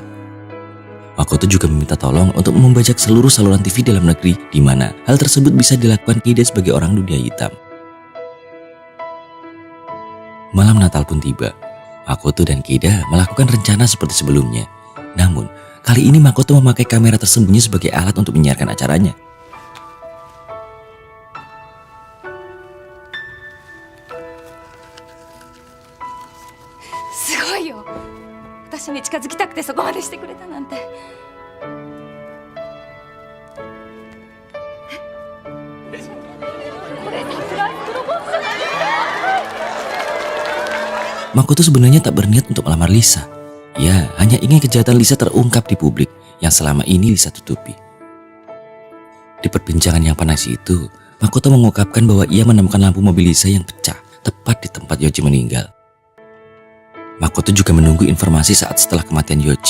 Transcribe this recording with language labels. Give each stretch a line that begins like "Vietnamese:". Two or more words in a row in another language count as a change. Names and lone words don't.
Indonesian: Makoto juga meminta tolong untuk membajak seluruh saluran TV dalam negeri di mana hal tersebut bisa dilakukan Keida sebagai orang dunia hitam. Malam Natal pun tiba. Makoto dan Keida melakukan rencana seperti sebelumnya. Namun, kali ini Makoto memakai kamera tersembunyi sebagai alat untuk menyiarkan acaranya.
Japanese: すごいよ. 私に近づきたくてそこまでしてくれたなんて。
Indonesian: Makoto sebenarnya tak berniat untuk melamar Lisa. Ia hanya ingin kejahatan Lisa terungkap di publik yang selama ini Lisa tutupi. Di perbincangan yang panas itu, Makoto mengungkapkan bahwa ia menemukan lampu mobil Lisa yang pecah tepat di tempat Yoji meninggal. Makoto juga menunggu informasi saat setelah kematian Yoji.